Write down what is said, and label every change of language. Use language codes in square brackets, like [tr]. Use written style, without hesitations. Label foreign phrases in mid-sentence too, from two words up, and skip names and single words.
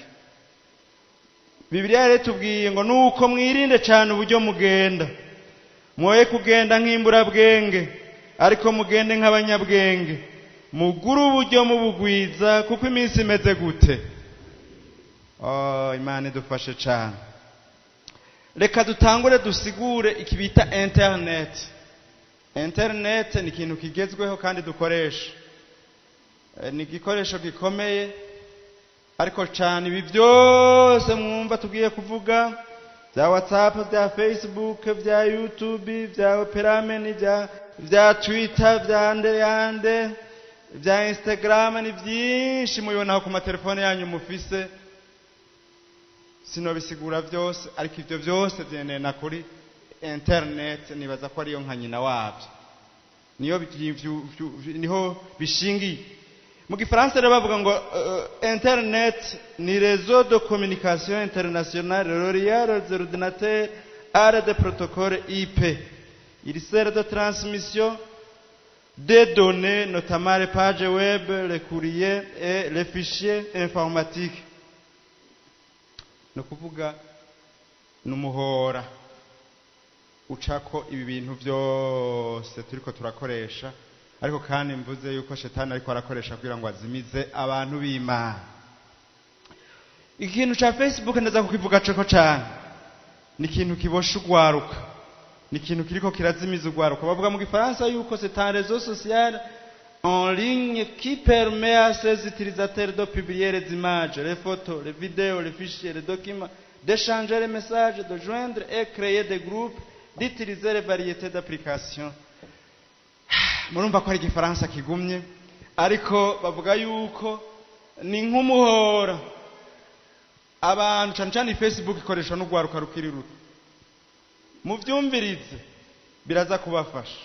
[rn] Bibiliya rero tubwiye ngo nuko mwirinde cyane uburyo mugenda, mwoye kugenda nk'imburabwenge, ariko mugende nk'abanyabwenge, mugura uburyo mubugwiza, kuko iminsi imeze gute. Imana idufashe cyane. reka dutangure dusigure ikibita internet. Internet ni ikintu kigezweho kandi dukoresha, ni igikoresho gikomeye, ariko cyane ibi byose mwumva tugiye kuvuga bya WhatsApp, bya Facebook, bya YouTube, bya Operamen, bya Twitter, bya Yande, bya Instagram, ni byinshi mubibona ku matelefone yanyu mufise. Sinobisigura byose, ariko ibyo byose byenena kuri internet. Nibaza ko ariyo nka nyina wabyo, niho bishingiye. Mu Gifaransa rero bavuga ngo internet ni [fr] réseau de communication internationale reliant les ordinateurs à des protocoles IP. Il sert de transmission des données, notamment les pages web, les courriers et les fichiers informatiques. [rn] No kuvuga numuhora ucako ibi bintu byose turiko turakoresha, ariko kandi mvuze yuko shetani ariko arakoresha kugira ngo azimize abantu b'Imana. Ikintu cha Facebook ndaza kukivuga cyo cyane, ni ikintu kibosha ugwaruka, ni ikintu kiriko kirazimiza ugwaruka. Bavuga mu Gifaransa yuko [fr] c'est un réseau social en ligne qui permet à ses utilisateurs de publier les images, les photos, les vidéos, les fichiers, les documents, d'échanger les messages, de joindre et créer des groupes, d'utiliser les variétés d'applications. [rn] Murumva ko ari Igifaransa kigumye, ariko bavuga yuko ni nk'umuhora abantu cyane cyane Facebook ikoresha n'ugwaruka rukiri ruto. Muvyumvirize biraza kubafasha.